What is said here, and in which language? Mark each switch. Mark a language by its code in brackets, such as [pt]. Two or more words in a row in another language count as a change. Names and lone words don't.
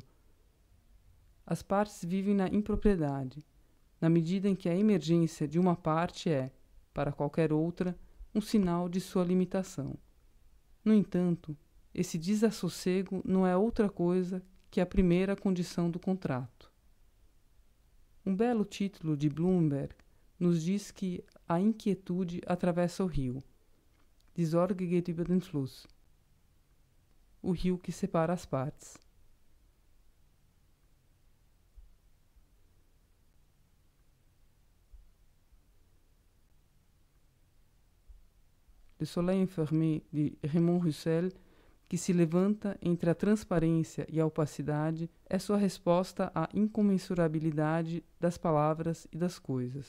[pt] As partes vivem na impropriedade, na medida em que a emergência de uma parte é, para qualquer outra, um sinal de sua limitação. No entanto, esse desassossego não é outra coisa que a primeira condição do contrato. Um belo título de Bloomberg nos diz que a inquietude atravessa o rio. [de] Die Sorge geht über den Fluss. [pt] O rio que separa as partes. Le Soleil Enfermé, de Raymond Roussel, que se levanta entre a transparência e a opacidade, é sua resposta à incomensurabilidade das palavras e das coisas.